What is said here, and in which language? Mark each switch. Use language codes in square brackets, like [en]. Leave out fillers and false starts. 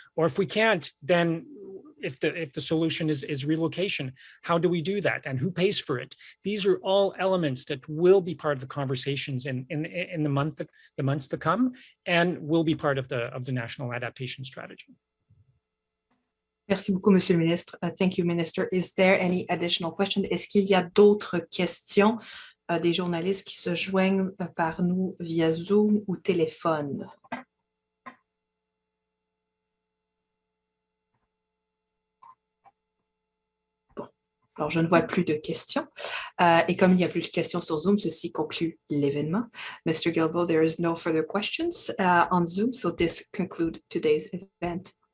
[en] Or if we can't, then if the solution is relocation, how do we do that and who pays for it? These are all elements that will be part of the conversations in the months to come, and will be part of the National Adaptation Strategy. [fr] Merci beaucoup, Monsieur le Ministre. [en] Thank you, Minister. Is there any additional question? [fr] Est-ce qu'il y a d'autres questions des journalistes qui se joignent par nous via Zoom ou téléphone? Alors, je ne vois plus de questions. Et comme il n'y a plus de questions sur Zoom, ceci conclut l'événement. [en] Mr. Guilbeault, there is no further questions on Zoom, so this concludes today's event.